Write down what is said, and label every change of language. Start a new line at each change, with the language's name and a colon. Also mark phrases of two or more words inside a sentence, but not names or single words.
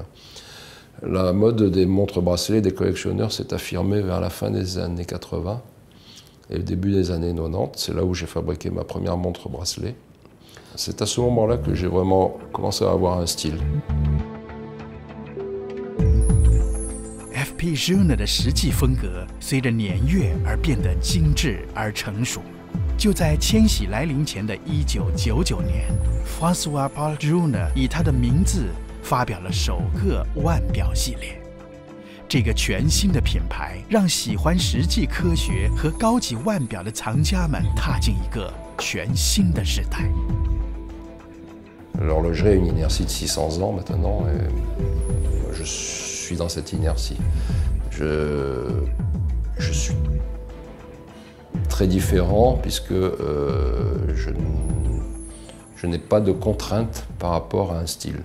French: La mode des montres bracelets des collectionneurs s'est affirmée vers la fin des années 80 et le début des années 90. C'est là où j'ai fabriqué ma première montre bracelet. C'est à ce moment-là que j'ai vraiment commencé à avoir un style.
Chinese: FP Rune 的实际风格随着年月而变得精致而成熟。就在千禧来临前的1999年 ，François Paul Rune 以他的名字发表了首个腕表系列。这个全新的品牌让喜欢实际科学和高级腕表的藏家们踏进一个全新的时代。
French: L'horlogerie a une inertie de 600 ans maintenant, et je suis dans cette inertie. Je suis très différent puisque je n'ai pas de contraintes par rapport à un style.